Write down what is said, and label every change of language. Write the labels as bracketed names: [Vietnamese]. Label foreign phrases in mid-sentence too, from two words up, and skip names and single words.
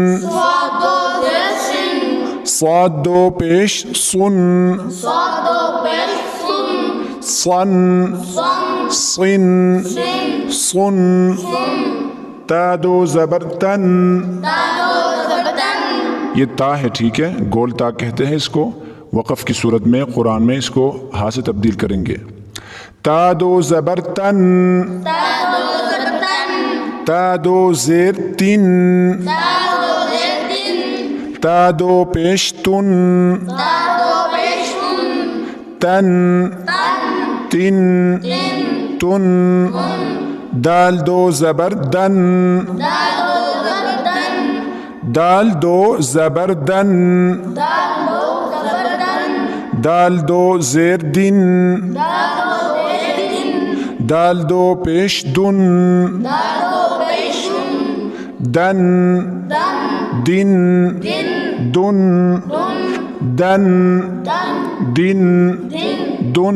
[Urdu] صاد دو پیش سن صن صن صن تا دو زبر تن یہ تا ہے، ٹھیک ہے، گول تا کہتے ہیں اس کو. وقف کی صورت میں قرآن میں اس کو ہا سے تبدیل کریں گے. تا دو زبر تن تا دو زیر تن تا دو پیش تن تن تن تن دال دو زبر دن دال دو زبر دن دال دو زیر دن دال دو پیش دن دن دن دن دن دن دن